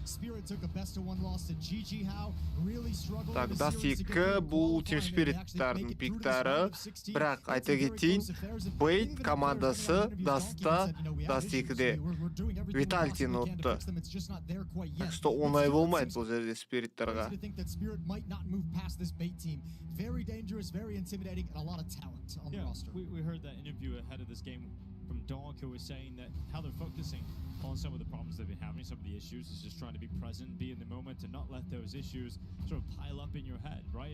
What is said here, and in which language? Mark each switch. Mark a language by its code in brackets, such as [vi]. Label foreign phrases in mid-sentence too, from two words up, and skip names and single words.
[kk] Так, Даст-2 бұл Team Spirit-тардың пиктары. Бірақ айта кетейін, Бейт командасы Даст-та, Даст-2-де Витальтин ұтты. [ru] Так что [kk] оңай болмайды бұл жерде Spirit-тарға. [en] Very dangerous, very intimidating, and a lot of talent on the roster. We heard that interview ahead of this game from Donk, who was saying that how they're focusing on some of the problems they've been having, some of the issues, is just trying to be present, be in the moment, and not let those issues sort of pile up in your head, right?